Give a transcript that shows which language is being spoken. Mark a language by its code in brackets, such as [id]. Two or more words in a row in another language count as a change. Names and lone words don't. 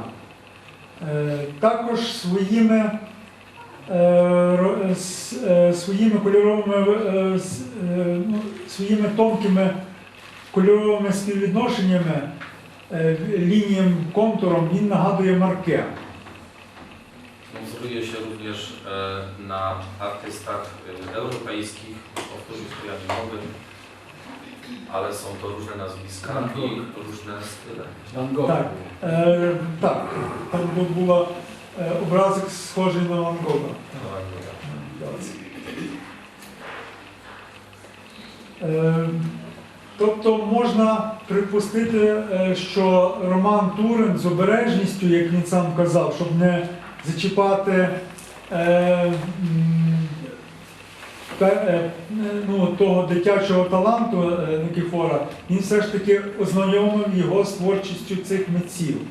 [uk] Також своїми кольоровими, своїми тонкими кольоровими співвідношеннями, лінієм, контуром він нагадує Марке. [pl] Wzoruje się również na artystach europejskich, o których tu ja nie mogę, ale są to różne nazwiska i różne style. Van Gogh. [uk] Так, так, там був образик схожий на Ван Гога. Тобто можна припустити, що Роман Турин з обережністю, як він сам казав, щоб не зачіпати того дитячого таланту Никифора, він все ж таки ознайомив його з творчістю цих митців.